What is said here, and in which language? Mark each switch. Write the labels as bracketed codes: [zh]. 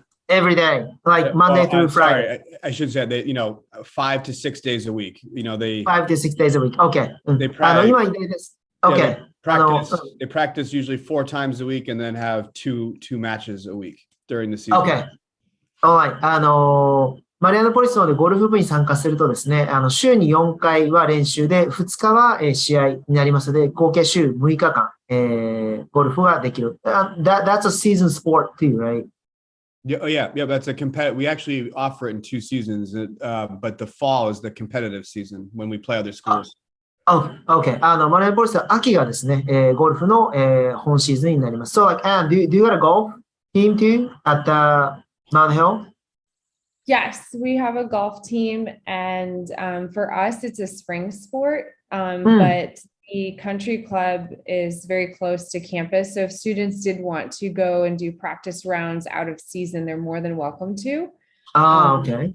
[en] Every day, Monday through Friday. Sorry, I should say that 5 to 6 days a week. They 5 to 6 days a week. Okay. They practice. Okay. They practice usually 4 times a week and then have two matches a week during the season. Okay. Alright. [ja] マリアナポリスのでゴルフ部に参加するとですね、週に4回は練習で、2日は試合になりますので、合計週6日間、ゴルフができる。 [en] That's a season sport too, right? Yeah. That's a competitive. We actually offer it in 2 seasons, but the fall is the competitive season when we play other schools. Okay. [ja] マリアナポリスは秋がですね、ゴルフの、本シーズンになります。 [en] So, Anne, do you got a golf team too at Mount Hill? Yes, we have a golf team, and for us, it's a spring sport. Hmm. But the country club is very close to campus. So if students did want to go and do practice rounds out of season, they're more than welcome to. Okay.